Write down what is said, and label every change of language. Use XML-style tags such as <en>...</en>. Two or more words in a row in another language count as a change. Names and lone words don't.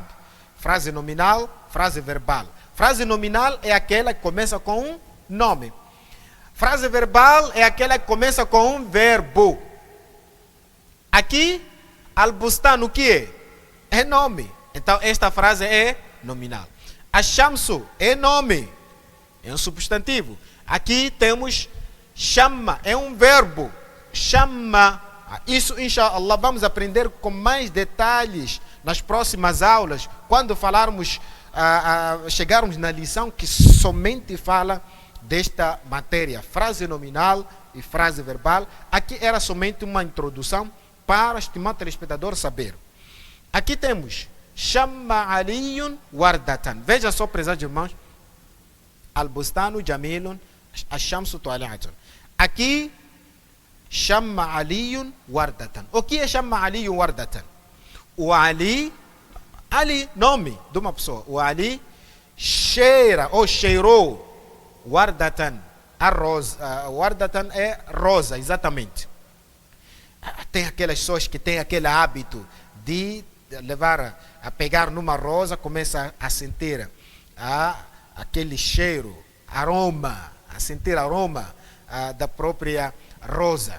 <pt>Frase nominal, frase verbal. Frase nominal é aquela que começa com um nome. Frase verbal é aquela que começa com um verbo. Aqui, al-bustan, o que é? É nome. Então, esta frase é nominal. Ash-shamsu é nome. É um substantivo. Aqui temos shamma, é um verbo. Shamma. Isso, inshallah, vamos aprender com mais detalhes nas próximas aulas, quando falarmos, chegarmos na lição que somente fala desta matéria, frase nominal e frase verbal. Aqui era somente uma introdução para o estimado telespectador saber. Aqui temos</pt> <ar>شمّ عليٌّ وردةً.</ar> <pt>Veja só, prezados irmãos.</pt> <ar>البستانُ جميلٌ، الشمسُ طالعةٌ. Aqui شمّ عليٌّ وردةً.</ar> <pt>O que é</pt> <ar>شمّ عليٌّ وردةً?</ar> <pt>O Ali, nome de uma pessoa. O Ali cheira ou cheirou wardatan. A rosa. Wardatan é rosa, exatamente. Tem aquelas pessoas que têm aquele hábito de levar a pegar numa rosa, começa a sentir aquele cheiro, aroma, a sentir aroma da própria rosa.</pt>